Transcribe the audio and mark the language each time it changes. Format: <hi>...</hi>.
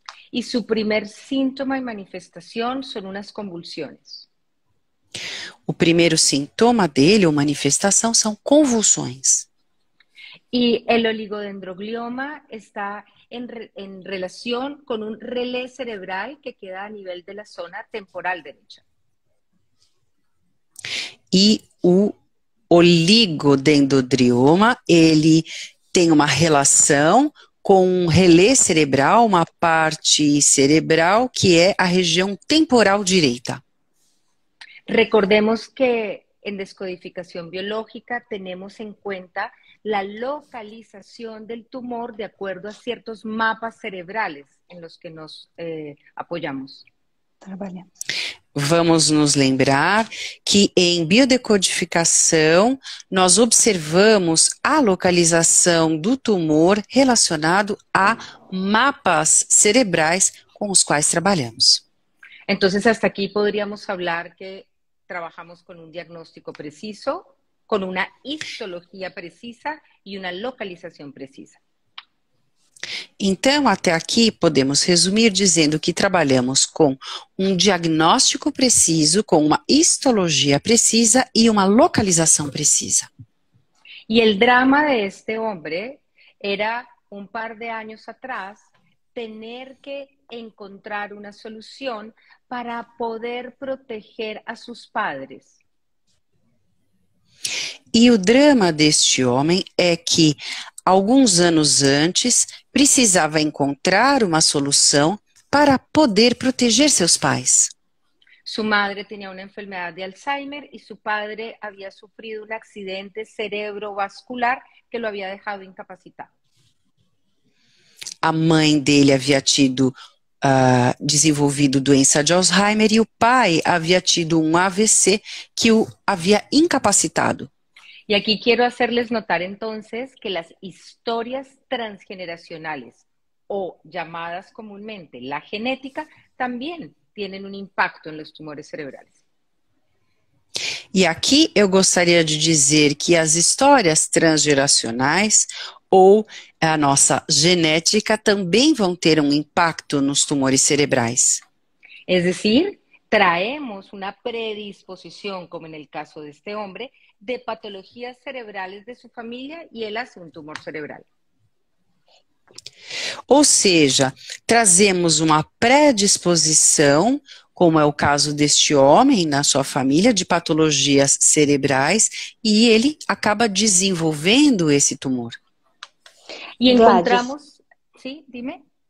<es>Y su primer síntoma y manifestación son unas convulsiones.</es> <pt>O primeiro sintoma dele, ou manifestação, são convulsões.</pt> <es>Y el oligodendroglioma está en relación con un relé cerebral que queda a nivel de la zona temporal derecha.</es> <pt>E o oligodendroglioma, ele tem uma relação com um relé cerebral, uma parte cerebral que é a região temporal direita.</pt> <es>Recordemos que en descodificación biológica tenemos en cuenta la localización del tumor de acuerdo a ciertos mapas cerebrales en los que nos apoyamos.</es> <pt>Trabalhando. Vamos nos lembrar que em biodecodificação nós observamos a localização do tumor relacionado a mapas cerebrais com os quais trabalhamos.</pt> <es>Entonces, hasta aquí podríamos hablar que trabajamos con un diagnóstico preciso, con una histología precisa y una localización precisa.</es> <pt>Então, até aqui, podemos resumir dizendo que trabalhamos com um diagnóstico preciso, com uma histologia precisa e uma localização precisa.</pt> <es>Y el drama de este hombre era, un par de años atrás, tener que encontrar una solución para poder proteger a sus padres.</es> <pt>E o drama deste homem é que, alguns anos antes, precisava encontrar uma solução para poder proteger seus pais.</pt> <es>Su madre tenía una enfermedad de Alzheimer y su padre había sufrido un accidente cerebrovascular que lo había dejado incapacitado.</es> <pt>A mãe dele havia tido desenvolvido doença de Alzheimer e o pai havia tido um AVC que o havia incapacitado.</pt> <es>Y aquí quiero hacerles notar entonces que las historias transgeneracionales o llamadas comúnmente la genética también tienen un impacto en los tumores cerebrales.</es> <pt>E aqui eu gostaria de dizer que as histórias transgeracionais ou a nossa genética também vão ter um impacto nos tumores cerebrais.</pt> <es>Es decir, traemos una predisposición, como en el caso de este hombre, de patologías cerebrales de su familia y él hace un tumor cerebral.</es> <pt>Ou seja, trazemos uma predisposição, como é o caso deste homem na sua família, de patologias cerebrais, e ele acaba desenvolvendo esse tumor.</pt> <es>Y encontramos... ¿Sí? Dime.</es>